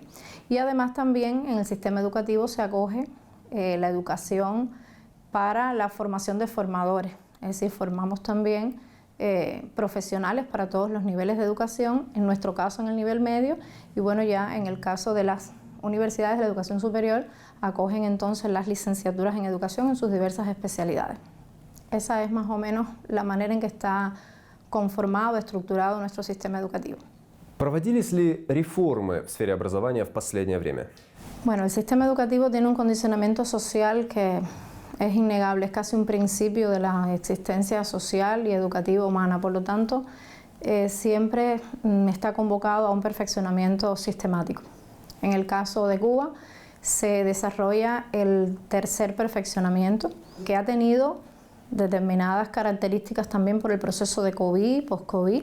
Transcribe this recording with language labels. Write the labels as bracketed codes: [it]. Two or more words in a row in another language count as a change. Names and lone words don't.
[es] Y además también en el sistema educativo se acoge la educación para la formación de formadores, es decir, formamos también profesionales para todos los niveles de educación, en nuestro caso en el nivel medio, y bueno, ya en el caso de las universidades de la educación superior, acogen entonces las licenciaturas en educación en sus diversas especialidades. Esa es más o menos la manera en que está conformado, estructurado nuestro sistema educativo. [ru] Проводились ли реформы в сфере образования в последнее время? [es] Bueno, el sistema educativo tiene un condicionamiento social que es innegable, es casi un principio de la existencia social y educativa humana, por lo tanto, siempre está convocado a un perfeccionamiento sistemático. En el caso de Cuba, se desarrolla el tercer perfeccionamiento, que ha tenido determinadas características también por el proceso de COVID, post-COVID.